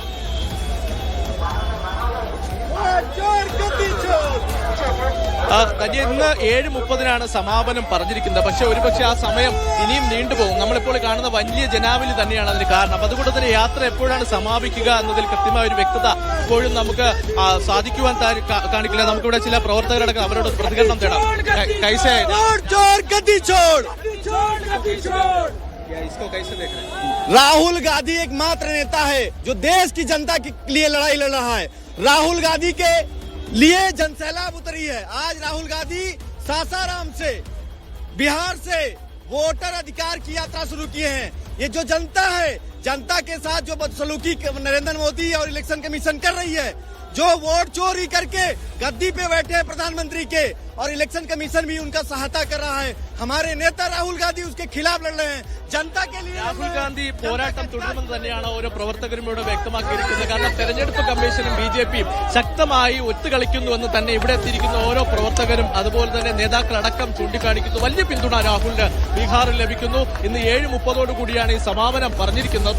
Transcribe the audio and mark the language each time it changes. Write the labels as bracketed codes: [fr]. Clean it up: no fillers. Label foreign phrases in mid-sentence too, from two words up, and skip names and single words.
[ml] ഇന്ന് 7:30 സമാപനം പറഞ്ഞിരിക്കുന്നത്. പക്ഷെ ഒരുപക്ഷെ ആ സമയം ഇനിയും നീണ്ടുപോകും. നമ്മളിപ്പോൾ കാണുന്ന വലിയ ജനാവലി തന്നെയാണ് അതിന് കാരണം. അതുകൊണ്ട് തന്നെ യാത്ര എപ്പോഴാണ് സമാപിക്കുക എന്നതിൽ കൃത്യമായ ഒരു വ്യക്തത ഇപ്പോഴും നമുക്ക് സാധിക്കുവാൻ കാണിക്കില്ല. നമുക്കിവിടെ ചില പ്രവർത്തകരടക്കം അവരോട് പ്രതികരണം തേടാം. [hi] इसको कैसे देख रहे हैं? राहुल गांधी एकमात्र नेता है जो देश की जनता के लिए लड़ाई लड़ रहा है। राहुल गांधी के लिए जनसैलाब उतरी है। आज राहुल गांधी सासाराम से, बिहार से वोटर अधिकार की यात्रा शुरू किए हैं। ये जो जनता है, जनता के साथ जो बदसलूकी नरेंद्र मोदी और इलेक्शन कमीशन कर रही है, जो वोट चोरी करके गद्दी पे बैठे हैं प्रधानमंत्री के और इलेक्शन कमीशन भी उनका सहायता कर रहा है। हमारे नेता राहुल गांधी उसके खिलाफ लड़ रहे हैं, जनता के लिए। [ml] രാഹുൽ ഗാന്ധി പോരാട്ടം തുടരുമെന്ന് തന്നെയാണ് ഓരോ പ്രവർത്തകരും ഇവിടെ വ്യക്തമാക്കിയിരിക്കുന്നത്. കാരണം തെരഞ്ഞെടുപ്പ് കമ്മീഷനും BJPയും ശക്തമായി ഒത്തുകളിക്കുന്നുവെന്ന് തന്നെ ഇവിടെ എത്തിയിരിക്കുന്ന ഓരോ പ്രവർത്തകരും അതുപോലെ തന്നെ നേതാക്കളടക്കം ചൂണ്ടിക്കാണിക്കുന്നു. വലിയ പിന്തുണ രാഹുലിന് ബീഹാറിൽ ലഭിക്കുന്നു. ഇന്ന് 7:30 കൂടിയാണ് ഈ സമാപനം പറഞ്ഞിരിക്കുന്നത്.